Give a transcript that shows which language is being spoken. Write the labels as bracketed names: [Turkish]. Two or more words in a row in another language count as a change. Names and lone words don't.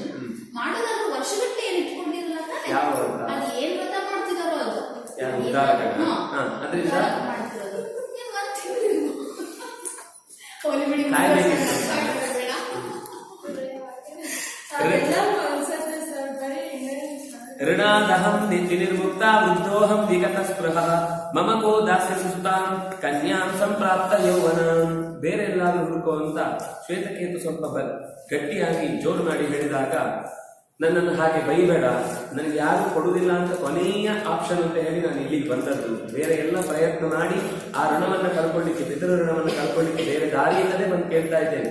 [Kannada] ಮಾಡೋದಾದ್ರೂ ವರ್ಷಗಟ್ಟಲೆ ಏನ್ ಇಟ್ಕೊಂಡಿರಲ್ಲ ತಾನೆ, ಅದು ಏನ್ ವ್ರತ ಮಾಡ್ತಿದಾರೋ ಅದು ಅದರಿಂದ ಮಾಡ್ತಿರೋದು [Sanskrit] ಋಣಾದಹಂ ನಿರ್ಮುಕ್ತ ವೃದ್ಧೋಹಂ ವಿಗತ ಸ್ಪೃಹ ಮಮ ಕೋ ದಾಸ್ಯಸಿ ಸುತಾಂ ಕನ್ಯಾಂ ಸಂಪ್ರಾಪ್ತ ಯೌವನ. [Kannada] ಬೇರೆ ಎಲ್ಲಾದ್ರೂ ಹುಡುಕೋ ಅಂತ ಶ್ವೇತಕೇತು ಸ್ವಲ್ಪ ಗಟ್ಟಿಯಾಗಿ ಜೋರು ಮಾಡಿ ಹೇಳಿದಾಗ, ನನ್ನನ್ನು ಹಾಗೆ ಬೈಬೇಡ, ನನಗೆ ಯಾರು ಕೊಡುವುದಿಲ್ಲ ಅಂತ ಕೊನೆಯ ಆಪ್ಷನ್ ಅಂತ ಹೇಳಿ ನಾನು ಇಲ್ಲಿಗೆ ಬಂದದ್ದು. ಬೇರೆ ಎಲ್ಲ ಪ್ರಯತ್ನ ಮಾಡಿ ಆ ಋಣವನ್ನು ಕಳ್ಕೊಳ್ಳಿಕ್ಕೆ, ಪಿತೃ ಋಣವನ್ನು ಕಳ್ಕೊಳ್ಳಿಕ್ಕೆ ಬೇರೆ ದಾರಿ ಇಲ್ಲದೆ ಬಂದು ಕೇಳ್ತಾ ಇದ್ದೇನೆ.